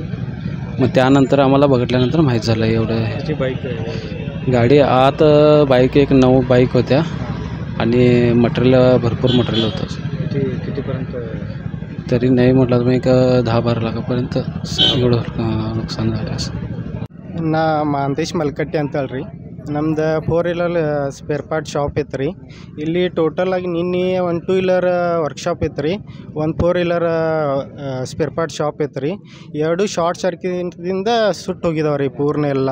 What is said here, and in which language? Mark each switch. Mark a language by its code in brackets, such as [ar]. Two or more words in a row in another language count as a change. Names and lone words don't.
[mr] मग त्यानंतर आम्हाला बघितल्यानंतर माहीत झालं एवढं। गाडी आत बाईक एक 9 बाईक होत्या आणि मटेरियल भरपूर मटेरियल होतं। कितीपर्यंत तरी नाही म्हटलं तर एक 10-12 लाखापर्यंत एवढं नुकसान झालं असं। [kn] ನಾ ಮಹಂತೇಶ್ ಮಲ್ಕಟ್ಟಿ ಅಂತ ಹೇಳ್ರಿ। ನಮ್ದು 4 [en] wheeler spare part shop [kn] ಐತೆ ರೀ। ಇಲ್ಲಿ ಟೋಟಲ್ ಆಗಿ ನಿನ್ನೆ 1 2 [en] wheeler workshop [kn] ಐತೆ ರೀ, 1 4 [en] wheeler spare part shop [kn] ಐತೆ ರೀ। ಎರಡು [en] short circuitಇಂದ [kn] ಸುಟ್ಟು ಹೋಗಿದಾವೆ ರೀ ಪೂರ್ಣ ಎಲ್ಲ।